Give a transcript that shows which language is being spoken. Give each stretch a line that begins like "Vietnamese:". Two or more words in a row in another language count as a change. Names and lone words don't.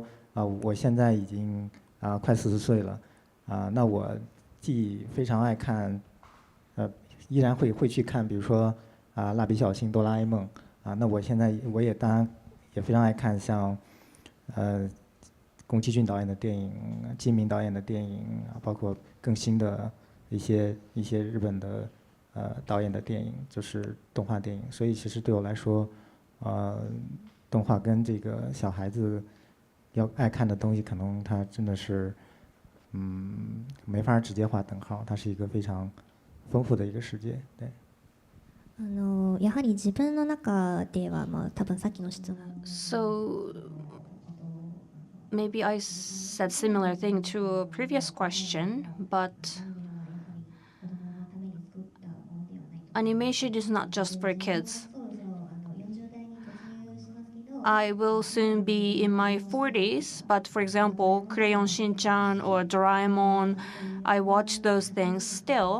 Chinese: 我现在已经快40岁了，那我既非常爱看，依然会去看，比如说蜡笔小新、哆啦 A 梦那我现在也当然也非常爱看像宫崎骏导演的电影、金明导演的电影包括更新的一些日本的导演的电影，就是动画电影。所以其实对我来说，动画跟这个小孩子。要爱看的东西，可能它真的是，没法直接划等号。它是一个非常丰富的一个世界。对。
Japanese: やはり自分の中では多分さっきの質問。
English: So maybe I said similar thing to a previous question, but animation is not just for kids. I will soon be in my 40s, but for example, Crayon Shin-chan or Doraemon, I watch those things still.